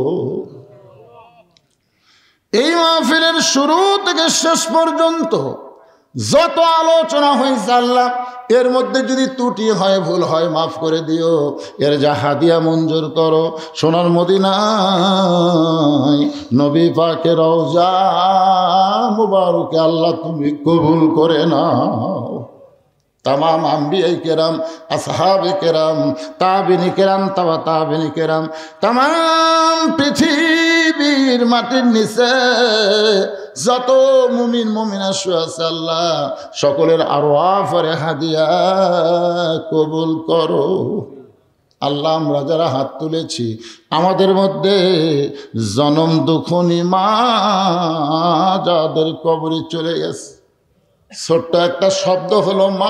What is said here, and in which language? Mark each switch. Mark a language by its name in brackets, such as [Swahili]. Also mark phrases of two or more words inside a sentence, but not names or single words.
[Bangla] এই মাহফিলের শুরু থেকে শেষ পর্যন্ত যত আলোচনা হয়েছে আল্লাহ, এর মধ্যে যদি ত্রুটি হয়, ভুল হয়, মাফ করে দিও। এর যা হাদিয়া মঞ্জুর করো। সোনার মদিনায় নবী পাকের রওজা মুবারকে আল্লাহ তুমি কবুল করে নাও। তামাম আম্বিয়া কেরাম, আসহাব কেরাম, তাবেয়ী কেরাম, তাবা তাবেয়ী কেরাম, তামাম পৃথিবীর মাটির নিচে যত মুমিন মুমিনা শুয়ে আল্লাহ সকলের আরওয়াফের হাদিয়া কবুল করো। আল্লাহ আমরা যারা হাত তুলেছি আমাদের মধ্যে জনম দুঃখনী মা যাদের কবরে চলে গেছে, ছোট্ট একটা শব্দ হলো মা।